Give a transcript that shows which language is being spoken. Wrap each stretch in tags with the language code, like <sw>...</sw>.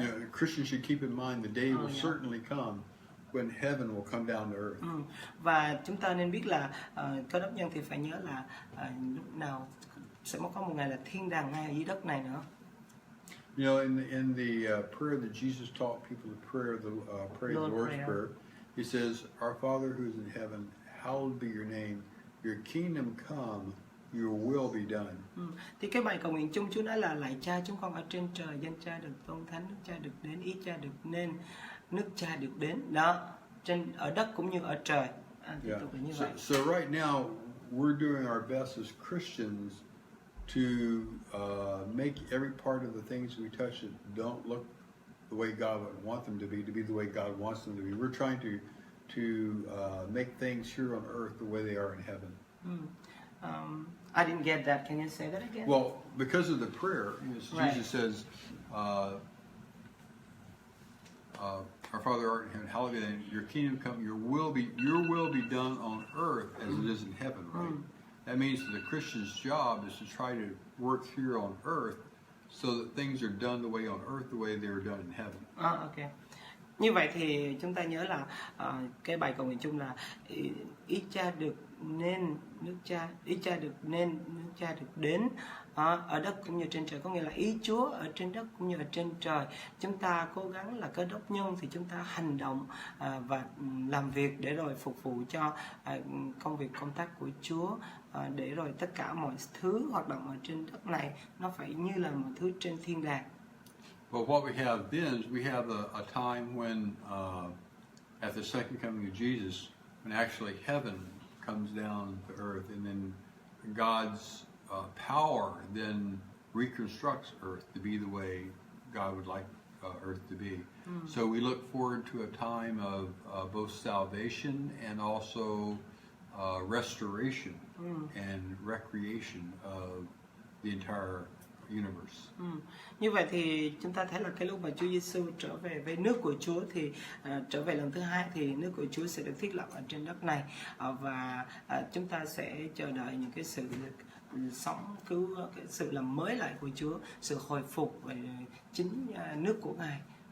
<en>A Christian should keep in mind the day will certainly come when heaven will come down to earth.</en> <vi>Và chúng ta nên biết là cơ đốc nhân thì phải nhớ là lúc nào sẽ có một ngày là thiên đàng ngay ở dưới đất này nữa.</vi> <en>You know, in the prayer that Jesus taught people to pray the Lord's Prayer, he says, "Our Father who is in heaven, hallowed be your name. Your kingdom come, your will be done."</en> <vi>Thì cái bài cầu nguyện chung Chúa nói là: lạy Cha chúng con ở trên trời, danh Cha được tôn thánh, nước Cha được đến, ý Cha được nên, nước Cha được đến. Đó, trên ở đất cũng như ở trời. Tiếp tục là như vậy.</vi> <en>So right now we're doing our best as Christians to make every part of the things we touch that don't look the way God would want them to be the way God wants them to be. We're trying to make things here on earth the way they are in heaven. I didn't get that. Can you say that again? Well, because of the prayer, Jesus says, "Our Father art in heaven, hallowed be thy name. Your kingdom come. Your will be done on earth as it is in heaven." Right. That means that the Christian's job is to try to work here on earth so that things are done the way on earth the way they are done in heaven. Okay.</en> <vi>Như vậy thì chúng ta nhớ là cái bài cầu nguyện chung là ý Cha được nên, nước Cha, ý Cha được nên, nước Cha được đến ở đất cũng như trên trời, có nghĩa là ý Chúa ở trên đất cũng như ở trên trời. Chúng ta cố gắng là cơ đốc nhân thì chúng ta hành động và làm việc để rồi phục vụ cho công việc công tác của Chúa, để rồi tất cả mọi thứ hoạt động ở trên đất này nó phải như là một thứ trên thiên đàng.</vi> <en>But what we have then is we have a time when, at the second coming of Jesus, when actually heaven comes down to earth, and then God's power then reconstructs earth to be the way God would like earth to be. So we look forward to a time of both salvation and also restoration and recreation of the entire universe.</en> <vi>Như vậy thì chúng ta thấy là cái lúc mà Chúa Giê-xu trở về với nước của Chúa thì trở về lần thứ hai thì nước của Chúa sẽ được thiết lập ở trên đất này, và chúng ta sẽ chờ đợi những cái sự sống cứu, cái sự làm mới lại của Chúa, sự hồi phục về chính nước của Ngài.</vi>